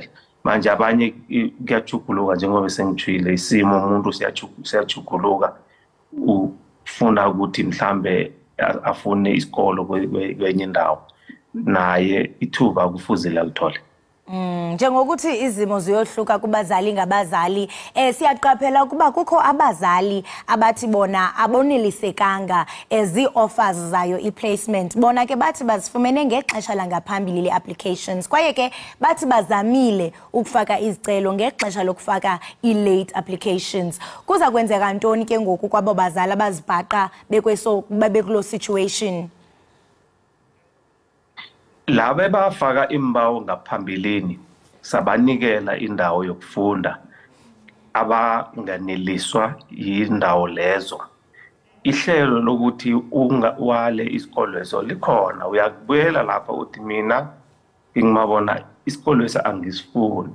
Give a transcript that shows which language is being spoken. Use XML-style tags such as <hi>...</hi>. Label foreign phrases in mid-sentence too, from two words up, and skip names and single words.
<nr>Manje abanye kuyachuguluka njengoba sengitshile, isimo umuntu siyachuguluka, ufuna ukuthi mhlambe afune isikolo kwenye indawo, naye ithuba kufuzile alithole.</nr> <xh>Njengokuthi izimo ziyohluka kubazali ngabazali, siyaqaphela ukuba kukho abazali abathi bona abonelisekanga ezi-offers zayo i-placement. Bona ke bathi bazifumene ngexesha langaphambili le-applications, kwaye ke bathi bazamile ukufaka izicelo ngexesha lokufaka i-</xh> <en>late applications.</en> <xh>Kuza kwenzeka ntoni ke ngoku kwabo bazali abazibhaqa bekuloo situation?</xh> <nr>Laba bafaka imbawo ngaphambilini sabanikela indawo yokufunda, abanganeliswa yindawo lezo. Ihlelo lokuthi wale isikolo leso likhona, uyakubuyela lapha uthi mina ngimabona isikolo lesi angisifuni.</nr>